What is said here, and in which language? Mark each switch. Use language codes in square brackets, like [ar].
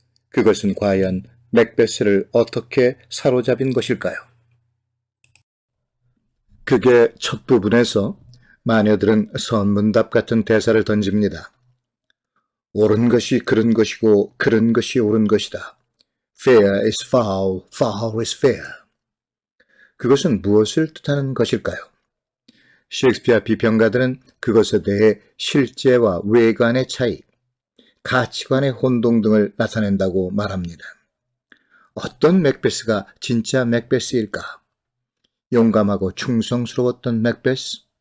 [ko] 그것은 과연 맥베스를 어떻게 사로잡은 것일까요? 그게 첫 부분에서 마녀들은 선문답 같은 대사를 던집니다. 옳은 것이 그른 것이고 그른 것이 옳은 것이다. [en] Fair is foul, foul is fair. [ko] 그것은 무엇을 뜻하는 것일까요? 셰익스피어 비평가들은 그것에 대해 실제와 외관의 차이, 가치관의 혼동 등을 나타낸다고 말합니다. 어떤 맥베스가 진짜 맥베스일까? 용감하고 충성스러웠던 맥베스?